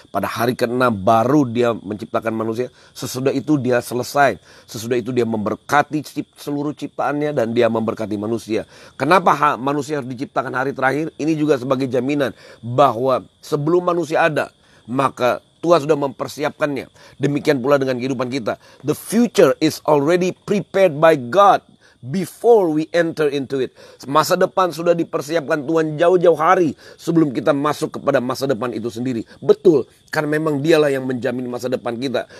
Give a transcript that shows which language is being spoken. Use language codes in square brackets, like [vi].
[id] Pada hari ke-6 baru Dia menciptakan manusia. Sesudah itu Dia selesai. Sesudah itu Dia memberkati seluruh ciptaannya dan Dia memberkati manusia. Kenapa manusia harus diciptakan hari terakhir? Ini juga sebagai jaminan bahwa sebelum manusia ada, maka Tuhan sudah mempersiapkannya. Demikian pula dengan kehidupan kita. [en] The future is already prepared by God before we enter into it. [id] Masa depan sudah dipersiapkan Tuhan jauh-jauh hari sebelum kita masuk kepada masa depan itu sendiri. Betul, karena memang Dialah yang menjamin masa depan kita.